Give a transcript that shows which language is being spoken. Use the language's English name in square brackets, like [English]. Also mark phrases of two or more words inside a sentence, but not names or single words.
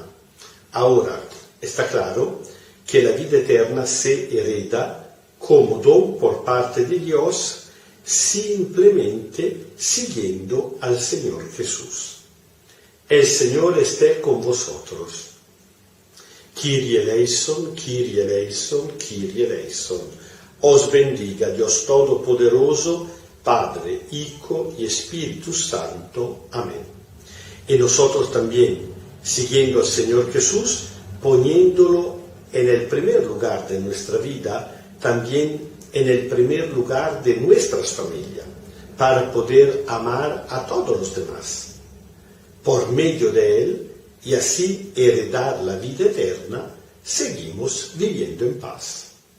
[Spanish] Ahora, está claro que la vida eterna se hereda como don por parte de Dios, simplemente siguiendo al Señor Jesús. El Señor esté con vosotros. [Greek] Κύριε ελέησον, Κύριε ελέησον, Κύριε ελέησον. [Spanish] Os bendiga Dios Todopoderoso, Padre, Hijo y Espíritu Santo. Amén. Y nosotros también, siguiendo al Señor Jesús, poniéndolo en el primer lugar de nuestra vida, también en el primer lugar de nuestras familias, para poder amar a todos los demás, por medio de Él, y así heredar la vida eterna, seguimos viviendo en paz.